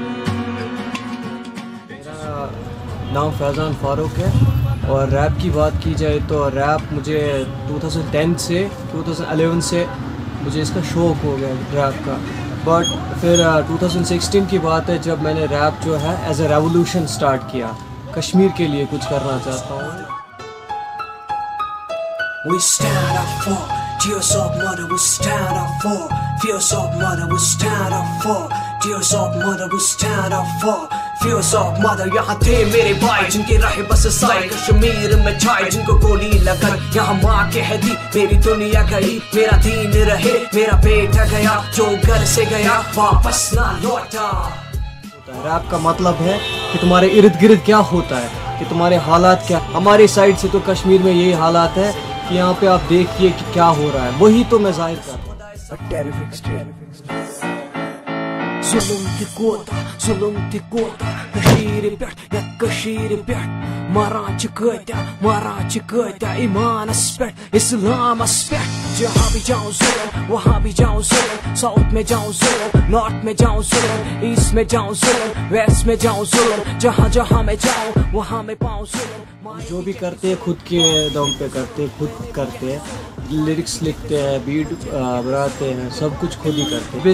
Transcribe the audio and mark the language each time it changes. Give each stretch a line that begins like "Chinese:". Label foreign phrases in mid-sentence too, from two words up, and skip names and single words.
Hindi: मेरा नाम फैज़ान फ़ारूक है और रैप की बात की जाए तो रैप मुझे 2010 से 2011 से मुझे इसका शौक़ हो गया रैप का। बट फिर 2016 की बात है जब मैंने रैप जो है
English: as a revolution start
Hindi: किया, कश्मीर के लिए कुछ करना चाहता हूँ।
English: We stand up for tears of mother, we stand up for fears of mother, we stand up for tears of mother, we stand up for fears of mother।
Hindi: यहाँ थे मेरे भाई जिनके रहे बस साए कश्मीर में छाए, जिनको गोली लगाई यहाँ माँ कह दी मेरी दुनिया गई, मेरा दीन रहे मेरा बेटा गया, जो घर से गया वापस ना लौटा। रैप का मतलब है कि तुम्हारे इर्द गिर्द क्या होता है, कि तुम्हारे हालात क्या। हमारी साइड से तो कश्मीर में यही हालात है कि यहाँ पे आप देखिए कि क्या हो रहा है, वही तो मैं जाहिर कर रहा हूँ।
Kashmiri: जुल्म ति कोता कशीर पेट या कशीर पेट मारान च कत्या ईमानस पेट इस्लामस पेट।
Hindi: जहाँ भी जाऊँ जुल्म वहाँ भी जाऊँ जुल्म, साउथ में जाऊँ जुल्म, नॉर्थ में जाऊँ जुल्म, ईस्ट में जाऊँ जुल्म, वेस्ट में जाऊँ जुल्म, जहाँ जहाँ मैं जाऊँ वहाँ मैं पाऊँ जुल्म। जो भी करते हैं खुद के दम पे करते हैं, खुद करते हैं, लिरिक्स लिखते हैं, बीट बनाते हैं, सब कुछ खुद ही करते हैं।